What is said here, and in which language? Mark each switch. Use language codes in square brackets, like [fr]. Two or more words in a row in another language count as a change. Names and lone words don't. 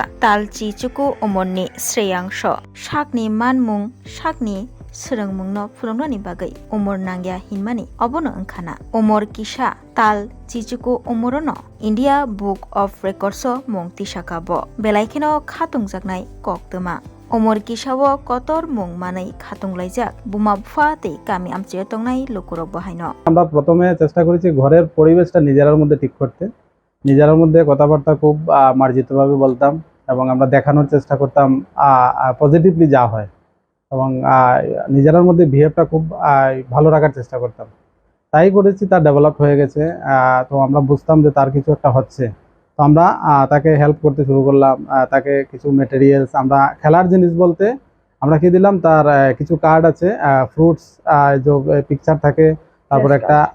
[trp] Tal Chichiku Umorni Sreyangsho sakni manmung sakni srengmungno phulungnani bagui umor nangya hinmani obono wngkhana umor kisa tal chichuku umorono India Book of Records mungti sakabo belaikeno khatungjaknai koktoma umor kisao kotor mung manai khatunglaijak buma bupha tei kami amche tongnai lokurok bahaino [bn] আমরা প্রথমে চেষ্টা করেছি ঘরের পরিবেশটা নিজেরার মধ্যে ঠিক করতে নিজেরার মধ্যে কথাবার্তা খুব মার্জিতভাবে বলতাম এবং আমরা দেখানোর চেষ্টা করতাম পজিটিভলি যা হয় এবং নিজেরার মধ্যে বিহেভটা খুব ভালো রাখার চেষ্টা করতাম তাই করেছি তার ডেভেলপ হয়ে গেছে তো আমরা বুঝতাম যে তার কিছু একটা হচ্ছে তো আমরা তাকে হেল্প করতে শুরু করলাম তাকে কিছু ম্যাটেরিয়ালস আমরা খেলার জিনিস বলতে আমরা কি দিলাম তার কিছু কার্ড আছে ফ্রুটস যে পিকচার থাকে তারপর একটা